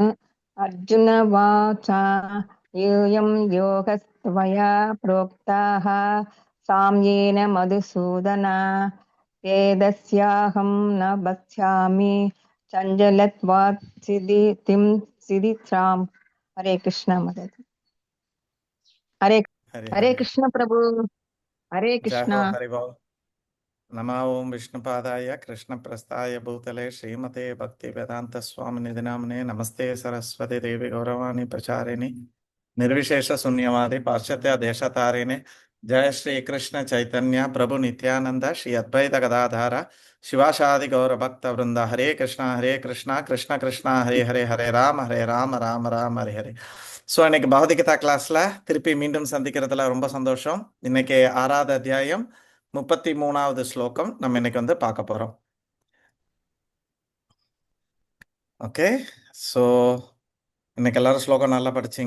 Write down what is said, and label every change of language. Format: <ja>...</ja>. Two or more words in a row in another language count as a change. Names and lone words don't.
<sa>अर्जुन वाच्चा योऽयं योगस्त्वया प्रोक्तः साम्येन मधुसूदन एतस्याहं न पक्ष्यामि चञ्चलत्वात् सिथित्राम्.</sa> <ta>ஹரே கிருஷ்ணா மாதாஜி. ஹரே கிருஷ்ண பிரபு. ஹரே கிருஷ்ணா.</ta> <sa>नमो ओं विष्णुपादाय कृष्णप्रस्थाय भूतले श्रीमते भक्तिवेदांत स्वामी निधि नामने नमस्ते सरस्वती देवी गौरवाणी प्रचारिणे निर्विशेष शून्यवादी पाश्चात्य देशतारिणे जय श्री कृष्ण चैतन्य प्रभु नित्यानंद श्री अद्वैत गदाधार शिवाशादि गौर भक्त वृंद. हरे कृष्णा कृष्ण कृष्णा हरे हरे हरे राम राम राम हरे हरे.</sa> <ta>ஸோ இன்னைக்கு பகவத்கீதா கிளாஸில் திருப்பி மீண்டும் சந்திக்கிறதுல ரொம்ப சந்தோஷம். இன்னைக்கு 6வது அத்தியாயம் 33வது ஸ்லோகம் நம்ம இன்னைக்கு பார்க்க போகிறோம். ஓகே, ஸோ இன்னைக்கு எல்லாரும் ஸ்லோகம் நல்லா படிச்சீங்க.</ta>